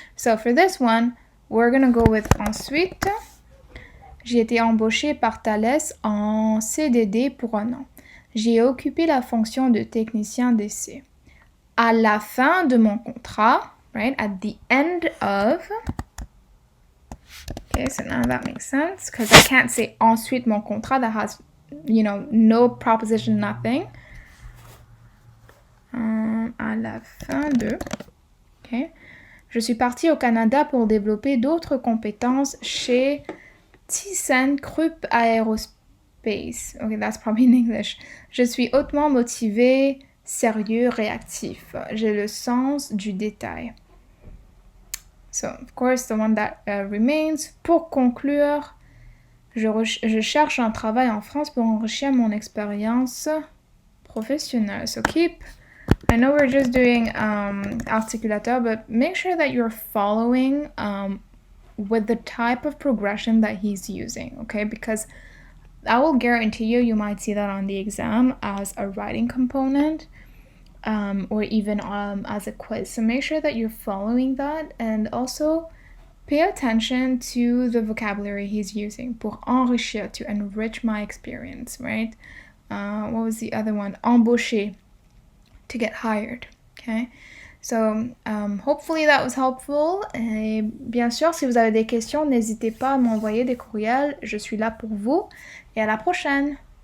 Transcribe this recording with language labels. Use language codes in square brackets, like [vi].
[en] So for this one, we're gonna go with ensuite. [fr] J'ai été embauchée par Thales en CDD pour 1 an. J'ai occupé la fonction de technicien d'essai. À la fin de mon contrat, [en] right, at the end of, okay, so now that makes sense, because I can't say [fr] ensuite mon contrat, [en] that has, no preposition, nothing. [fr] À la fin de, okay, je suis partie au Canada pour développer d'autres compétences chez ThyssenKrupp Aerospace. [en] Okay, that's probably in English. [fr] Je suis hautement motivée, sérieux, réactif. J'ai le sens du détail. [en] So, of course, the one that remains. [fr] Pour conclure, je cherche un travail en France pour enrichir mon expérience professionnelle. [en] So keep, I know we're just doing articulateur, but make sure that you're following with the type of progression that he's using, okay? Because I will guarantee you might see that on the exam as a writing component, or even as a quiz. So make sure that you're following that, and also pay attention to the vocabulary he's using [fr] pour enrichir, [en] to enrich my experience, right? What was the other one? Embaucher, to get hired, okay? So, hopefully that was helpful. [fr] Et bien sûr, si vous avez des questions, n'hésitez pas à m'envoyer des courriels. Je suis là pour vous. Et à la prochaine!